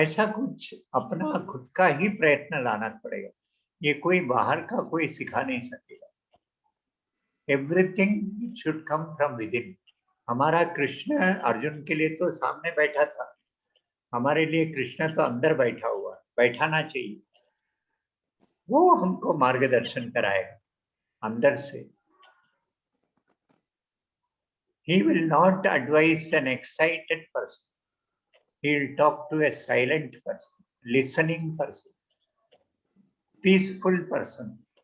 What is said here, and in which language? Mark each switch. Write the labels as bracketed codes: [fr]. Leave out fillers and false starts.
[hi] ऐसा कुछ अपना खुद का ही प्रयत्न लाना पड़ेगा. ये कोई बाहर का कोई सिखा नहीं सकेगा. [en] Everything should come from within. [hi] हमारा कृष्ण अर्जुन के लिए तो सामने बैठा था, हमारे लिए कृष्ण तो अंदर बैठा हुआ, बैठाना चाहिए. वो हमको मार्गदर्शन कराएगा अंदर से. [en] He will not advise an excited person. He will talk to a silent person, listening person, peaceful person.